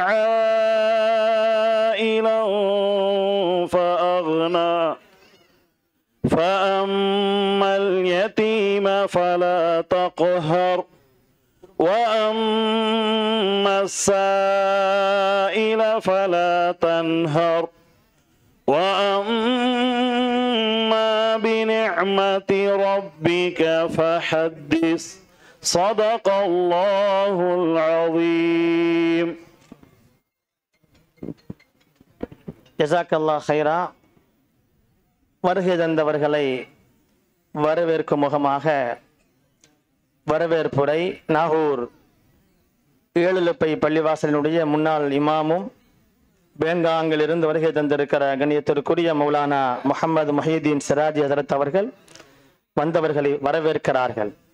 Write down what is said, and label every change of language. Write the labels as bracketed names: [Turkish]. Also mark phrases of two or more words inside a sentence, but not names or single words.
[Arabic] عائلا فأغنى فأما اليتيم فلا تقهر وأما السائل فلا تنهر وأما بنعمة ربك فحدث صدق الله العظيم. جزاك الله خيرا. [Tamil] வருகை தந்தவர்களை வரவேற்கும் முகமாக வரவேற்புரை நாகூர் ஏழுலப்பை பள்ளிவாசலினுடைய முன்னாள் இமாமும் பேங்காங்கிலிருந்து வருகை தந்திருக்கிற கண்ணியத்திற்குரிய மௌலானா முஹம்மது முஹிதீன் சிராஜி ஹசரத் அவர்கள் வந்தவர்களை வரவேற்கிறார்கள்.